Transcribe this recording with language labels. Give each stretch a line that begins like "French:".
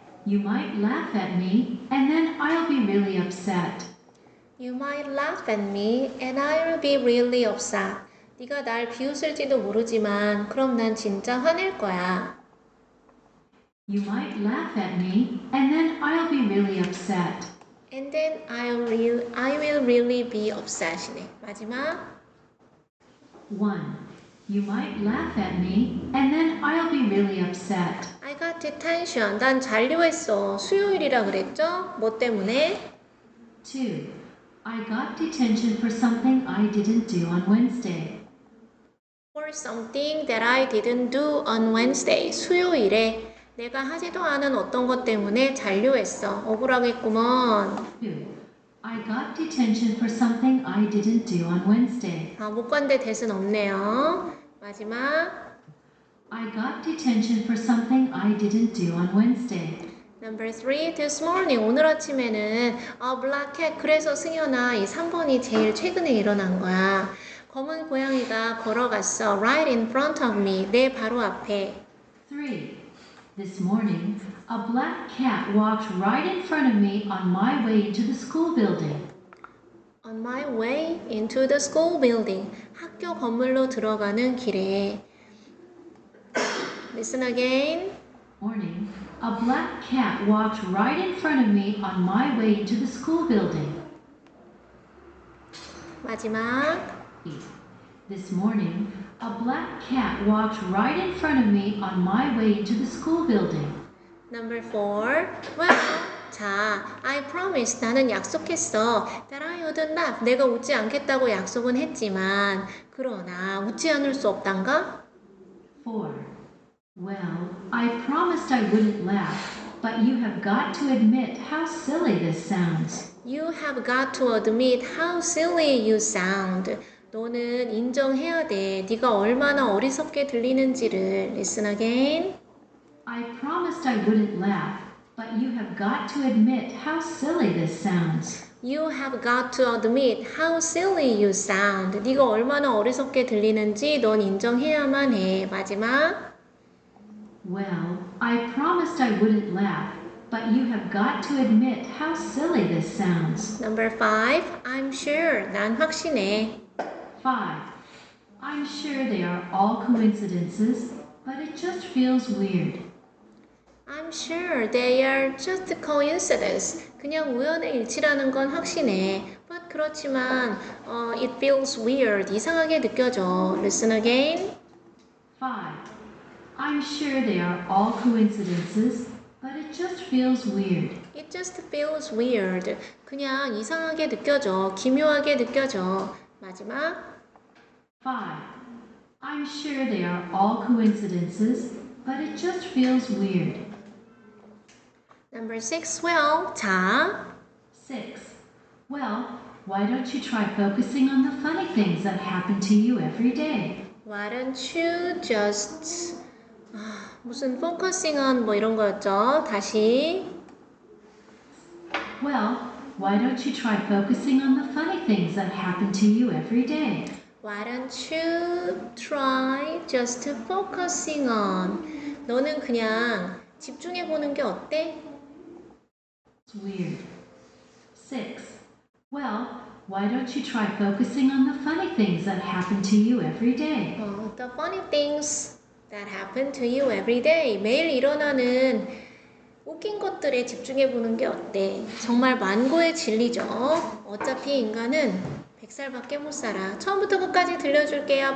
English: You might laugh at me and then I'll be really upset. You might laugh at me and I'll be really upset.
Korean: 네가 날 비웃을지도 모르지만 그럼 난 진짜 화낼 거야.
English: You might laugh at me and then I'll be really upset. And then I will really be upset이네.
Korean: 마지막. 1.
English: You might laugh at me and then I'll be really upset. I got detention.
Korean: 난 잔류했어. 수요일이라 그랬죠? 뭐 때문에? 2.
English: I got detention for something I didn't do on Wednesday. For something that I didn't do on Wednesday.
Korean: 수요일에 내가 하지도 않은 어떤 것 때문에 잔류했어. 억울하겠구먼. 2.
English: I got detention for something I didn't do on Wednesday.
Korean: 못 간대 대신 없네요. 마지막.
English: I got detention for something I didn't do on Wednesday. Number 3. This morning.
Korean: 오늘 아침에는
English: a black cat.
Korean: 그래서 승현아 이 3번이 제일 최근에 일어난 거야. 검은 고양이가 걸어갔어.
English: Right in front of me.
Korean: 내 바로 앞에. 3.
English: This morning, a black cat walked right in front of me on my way into the school building. On my way into the school building. 학교 건물로 들어가는 길에. Listen again. Morning, a black cat walked right in front of me on my way into the school building.
Korean: 마지막.
English: This morning, a black cat walked right in front of me on my way into the school building. Number 4. Well, 자, I promised.
Korean: 나는 약속했어.
English: That I wouldn't laugh.
Korean: 내가 웃지 않겠다고 약속은 했지만 그러나 웃지 않을 수 없단가? 4.
English: Well, I promised I wouldn't laugh, but you have got to admit how silly this sounds. You have got to admit how silly you sound.
Korean: 너는 인정해야 돼. 네가 얼마나 어리석게 들리는지를.
English: Listen again. I promised I wouldn't laugh, but you have got to admit how silly this sounds. You have got to admit how silly you sound.
Korean: 네가 얼마나 어리석게 들리는지 넌 인정해야만 해. 마지막.
English: Well, I promised I wouldn't laugh, but you have got to admit how silly this sounds. Number 5. I'm sure.
Korean: 난 확신해. 5.
English: I'm sure they are all coincidences, but it just feels weird. I'm sure they are just coincidence.
Korean: 그냥 우연의 일치라는 건 확신해.
English: But 그렇지만 it feels weird.
Korean: 이상하게 느껴져.
English: Listen again. 5. I'm sure they are all coincidences, but it just feels weird. It just feels weird.
Korean: 그냥 이상하게 느껴져. 기묘하게 느껴져. 마지막. 5.
English: I'm sure they are all coincidences, but it just feels weird. Number 6. Well, 자. 6. Well, why don't you try focusing on the funny things that happen to you every day? Why don't you just 무슨 focusing on
Korean: 뭐 이런 거였죠? 다시.
English: Well, why don't you try focusing on the funny things that happen to you every day? Why don't you try just focusing on?
Korean: 너는 그냥 집중해 보는 게 어때?
English: It's weird. 6. Well, why don't you try focusing on the funny things that happen to you every day? The funny things that happen to you every day.
Korean: 매일 일어나는 웃긴 것들에 집중해보는 게 어때? 정말 만고의 진리죠. 어차피 인간은 100살밖에 못 살아. 처음부터 끝까지 들려줄게요.